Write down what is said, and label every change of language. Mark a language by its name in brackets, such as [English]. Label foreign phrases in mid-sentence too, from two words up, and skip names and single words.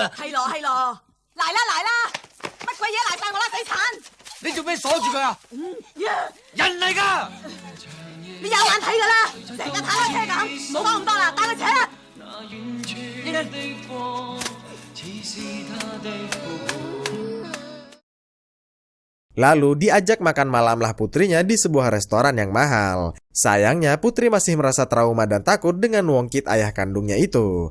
[Cantonese] 係咯係咯，嚟啦嚟啦，乜鬼嘢嚟晒我啦死鏟！你做咩鎖住佢啊？人嚟㗎！你有眼睇㗎啦，成日踩開車咁，冇講咁多啦，帶佢扯啦！ [Indonesian] Lalu diajak makan malamlah putrinya di sebuah restoran yang mahal. Sayangnya Putri masih merasa trauma dan takut dengan Wongkit ayah kandungnya itu.